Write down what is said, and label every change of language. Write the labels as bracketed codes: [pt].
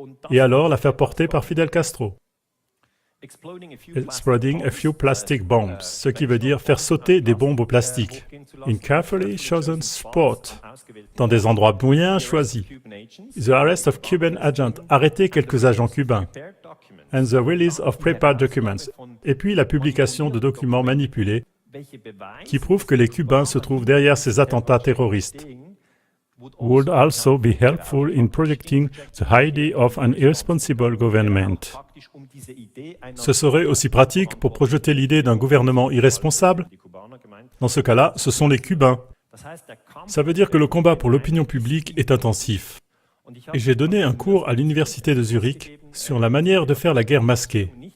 [fr] et alors la faire porter par Fidel Castro. [en] Exploding a few plastic bombs, [fr] ce qui veut dire faire sauter des bombes au plastique. [en] In carefully chosen spot, [fr] dans des endroits bien choisis. [en] The arrest of Cuban agents, [fr] arrêter quelques agents cubains. [en] And the release of prepared documents. [fr] Et puis la publication de documents manipulés qui prouvent que les Cubains se trouvent derrière ces attentats terroristes. [en] Would also be helpful in projecting the idea of an irresponsible government. [fr] Ce serait aussi pratique pour projeter l'idée d'un gouvernement irresponsable. Dans ce cas-là, ce sont les Cubains. Ça veut dire que le combat pour l'opinion publique est intensif. Et j'ai donné un cours à l'université de Zurich sur la manière de faire la guerre masquée.